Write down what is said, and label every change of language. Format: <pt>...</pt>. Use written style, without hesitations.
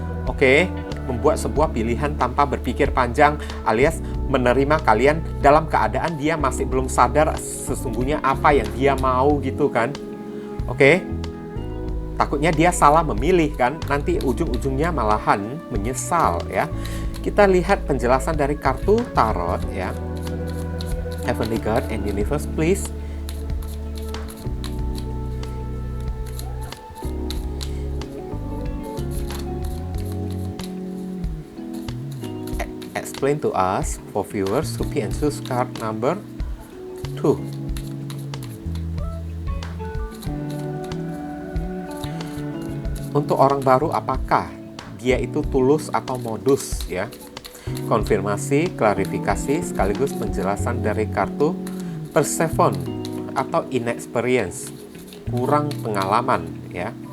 <id>Oke, membuat sebuah pilihan tanpa berpikir panjang alias menerima kalian dalam keadaan dia masih belum sadar sesungguhnya apa yang dia mau gitu kan. Oke. Takutnya dia salah memilih kan, nanti ujung-ujungnya malahan menyesal ya. Kita lihat penjelasan dari kartu tarot ya.</id> <en>Heavenly God and Universe please. Explain to us for viewers who pick and choose card number 2.</en> <id>Untuk orang baru, apakah dia itu tulus atau modus ya? Konfirmasi, klarifikasi, sekaligus penjelasan dari kartu Persephone atau inexperience, kurang pengalaman ya.</id>